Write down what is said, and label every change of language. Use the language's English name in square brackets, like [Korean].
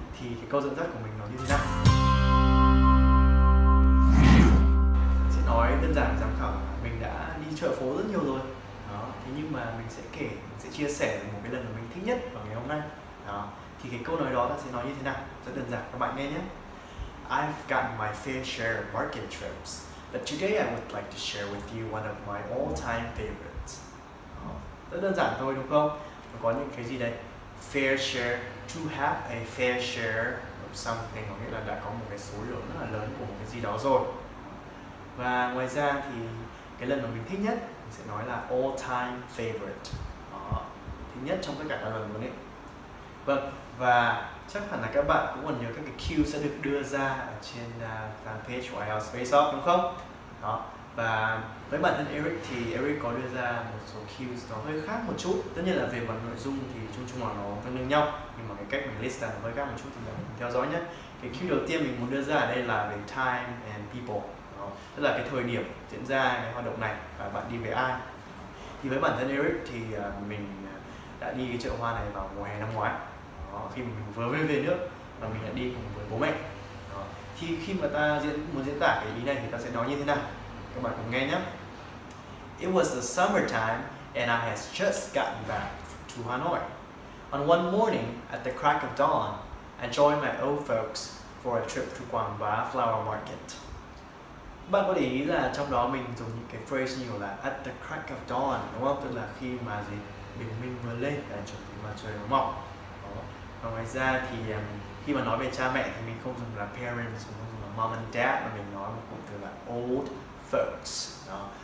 [Vietnamese] Thì cái câu dẫn dắt của mình nó như thế nào? Mình sẽ nói đơn giản giám khảo mình đã đi chợ phố rất nhiều rồi. Đó. Thế nhưng mà mình sẽ kể, mình sẽ chia sẻ một cái lần mà mình thích nhất vào ngày hôm nay. Đó. Thì cái câu nói đó ta sẽ nói như thế nào? Rất đơn giản, các bạn nghe nhé. [English] I've got my fair share of market trips, but today I would like to share with you one of my all-time favorites. [Vietnamese] Đó. Rất đơn giản thôi đúng không? Nó có những cái gì đây? Fair share, [English] to have a fair share of something, [Vietnamese] có nghĩa là đã có một cái số lượng rất là lớn của một cái gì đó rồi. Và ngoài ra thì cái lần mà mình thích nhất mình sẽ nói là [English] all time favorite. [Vietnamese] Đó, thích nhất trong tất cả các lần luôn ấy. Vâng, và chắc hẳn là các bạn cũng còn nhớ các cái cue sẽ được đưa ra ở trên fanpage của IELTS FACE-OFF đúng không? Đó. Và với bản thân Eric thì Eric có đưa ra một số cues nó hơi khác một chút. Tất nhiên là về mặt nội dung thì chung là nó tương đương nhau, nhưng mà cái cách mình list ra nó hơi khác một chút thì mình theo dõi nhé. Cái cue đầu tiên mình muốn đưa ra ở đây là về [English] time and people. [Vietnamese] Đó. Tức là cái thời điểm diễn ra cái hoạt động này và bạn đi với ai. Thì với bản thân Eric thì mình đã đi cái chợ hoa này vào mùa hè năm ngoái. Đó, khi mình vừa mới về nước và mình đã đi cùng với bố mẹ. Đó. Thì khi mà ta muốn diễn tả cái ý này thì ta sẽ nói như thế nào? Các bạn cùng nghe nhé. [English] It was the summertime and I had just gotten back to Hanoi. On one morning at the crack of dawn, I joined my old folks for a trip to Quảng Bá Flower Market. [Vietnamese] Bạn có để ý là trong đó mình dùng những cái phrase nhiều là [English] at the crack of dawn, [Vietnamese] đúng không? Tức là khi mà bình minh vừa lên là chuẩn bị mặt trời nó mọc. Và ngoài ra thì khi mà nói về cha mẹ thì mình không dùng là parents, mình không dùng là [English] mom and dad, [Vietnamese] mà mình nói một cụm từ là [English] old folks. [Vietnamese] Đó.